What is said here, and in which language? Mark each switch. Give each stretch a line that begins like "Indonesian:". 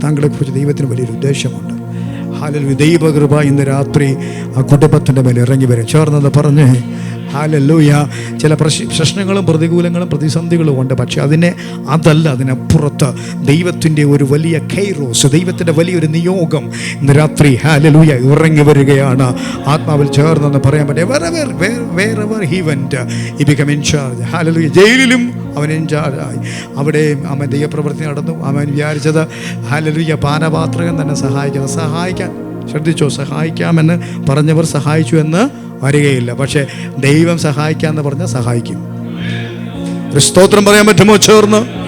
Malayalam: താങ്കളെക്കുറിച്ച് ദൈവത്തിന് വലിയൊരു ഉദ്ദേശമുണ്ട്. ഹല്ലേലൂയ. ദൈവകൃപ ഇന്ന് രാത്രി ആ കുടുംബത്തിൻ്റെ മേൽ ഇറങ്ങി വരും. ചേർന്നത് പറഞ്ഞ് ഹല്ലേലൂയ. ചില പ്രശ്നങ്ങളും പ്രതികൂലങ്ങളും പ്രതിസന്ധികളും ഉണ്ട്. പക്ഷെ അതിനപ്പുറത്ത് ദൈവത്തിൻ്റെ ഒരു വലിയ കൈറോസ്, ദൈവത്തിൻ്റെ വലിയൊരു നിയോഗം ഇന്ന് രാത്രി ഹല്ലേലൂയ ഇറങ്ങി വരികയാണ്. ആത്മാവിൽ ചേർന്നെന്ന് പറയാൻ പറ്റും.
English: wherever he went, he became in charge.
Malayalam: Hallelujah. ജയിലിലും അവൻ ഇൻചാർജായി. അവിടെയും അവൻ ദൈവപ്രവൃത്തി നടന്നു. അവൻ വിചാരിച്ചത് ഹല്ലേലൂയ പാനപാത്രകൻ തന്നെ സഹായിക്കാൻ ശ്രദ്ധിച്ചോ, സഹായിക്കാമെന്ന് പറഞ്ഞവർ സഹായിച്ചു എന്ന് വരികയില്ല. പക്ഷേ ദൈവം സഹായിക്കാമെന്ന് പറഞ്ഞാൽ സഹായിക്കും. ഒരു സ്തോത്രം പറയാൻ പറ്റുമോ ചേർന്ന്?